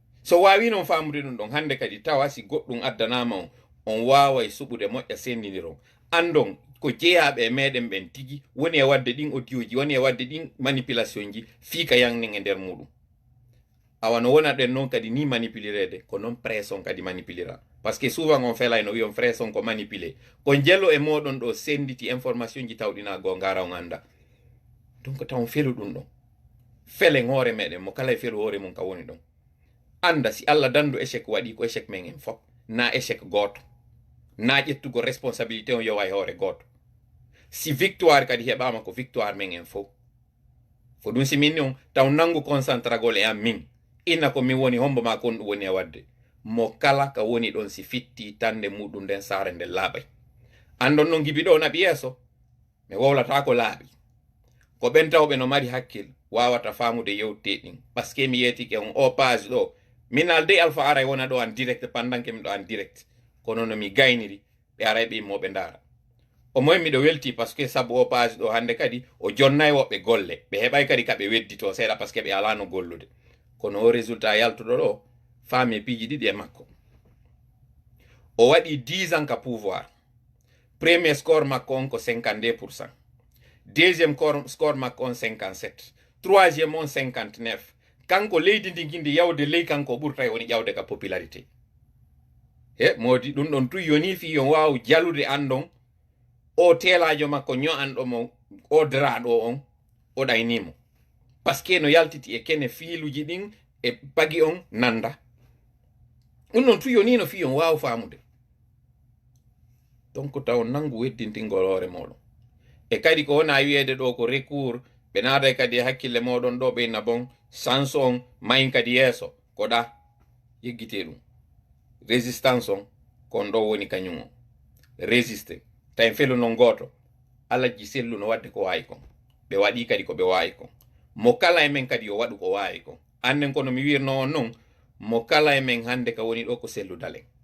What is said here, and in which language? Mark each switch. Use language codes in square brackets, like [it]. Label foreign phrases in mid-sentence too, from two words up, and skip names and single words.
[ff] so wawi non famude ɗum ɗon hande kadi tawa si goɗɗum addanama on waway suɓude moƴƴa sendidiro andon ko jeeyaɓe meɗen ɓen tigi woni e wadde ɗin audioji woni e wadde ɗin manipulation ji fiika yannin e nder muɗum awa no wona ɗen noon kadi ni manipulirede ko noon pression kadi manipulira [fr] par ce que souvent [ff] on fela no wiyon pression ko manipulé ko jello e moɗon ɗo senditi information ji tawɗina go ngara on anda donc taw felu ɗum ɗon felen hoore meɗen mo kala e felu hoore mum ka woni ɗon anda si Allah dandu échec waɗi ko échec men en fop na échec goto na ƴettugo responsabilité on yowa e hoore goto si victoire kadi heɓama ko victoire men en fof ko ɗum si minni on taw nangu concentragol e am min ina ko min woni hombo ma kon ɗum woni e wadde mo kala ka woni ɗon si fitti tande muɗum nden saare nden laaɓay andon noon gibiɗo naɓi yeeso mi wowlata ko laaɓi ko ɓen tawɓe no mari hakkil wawata famude yewte ɗin [fr] par ce que [ff] mi yetike on o page ɗo min alde alpha aray wona ɗo [fr] en direct [ff] pandanke mi ɗo [fr] en direct [ff] kono no mi gayniri ɓe aray ɓe immoɓe ndaara o moy miɗo welti [fr] par ce que [ff] sabu o page ɗo hande kadi o jonnay woɓɓe golle ɓe heɓay kadi kaɓe weddito seeɗa [fr] par ce que [ff] ɓe alano gollude kono o résultat yaltuɗo ɗo faami piiji ɗiɗi e makko o waɗi 10 ans ka pouvoir [fr] premier score [ff] makko on ko 52%, [fr] deuxième score [ff] makko on 57, troisième on 59. kanko leydi ndi gindi yawde ley kanko ɓurta woni ƴawde ka popularité he modi ɗum ɗon tu yoni fi yon waw jalude andon o telajo makko ño'anɗomo o daraɗo on o ɗaynimo par ce que no yaltiti e kene fiiluji ɗin e pagi on nanda ɗum ɗon tu yoni no fi yon waw famude donc taw nangu weddintingol hoore moɗon e kadi ko wona wiyede ɗo ko recours ɓe naada kadi hakkille moɗon ɗo ɓeyna bon sans on mayin kadi yeeso ko ɗa yeggite ɗum résistance on kon ɗo woni kañum o résisté tawi felu non goto alaji sellu no wadde ko wawi kon ɓe waɗi kadi ko ɓe wawi kon mo kala e men kadi yo waɗu ko wawi kon annen kono mi wirno on noon mo kala e men hande ka woni ɗo ko sellu dalen